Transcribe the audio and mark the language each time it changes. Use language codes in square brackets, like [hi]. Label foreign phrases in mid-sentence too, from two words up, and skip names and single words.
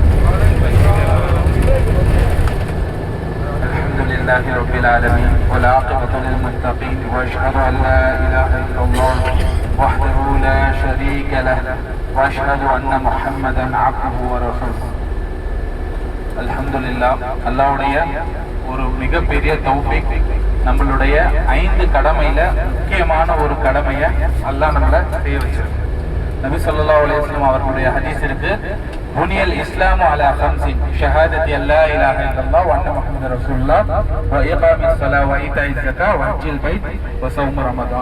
[ar] الحمد لله رب العالمين والعاقبة للمتقين وأشهد أن لا إله إلا الله وحده لا شريك له وأشهد أن محمدا عبده ورسوله. الحمد لله. [ta] அல்லாஹ்வுடைய ஒரு மிகப்பெரிய தௌஃபீக், நம்மளுடைய 5 கடமையில முக்கியமான ஒரு கடமையை அல்லாஹ் நம்மள செய்ய வச்சிருக்கு. நபி [ar] صلى الله عليه وسلم [ta] அவர்களுடைய ஹதீஸ் இருக்கு, [ar] بني الإسلام على خمس شهادة أن لا إله إلا الله وأن محمدا رسول الله وإقام الصلاة وإيتاء الزكاة وحج البيت وصوم رمضان.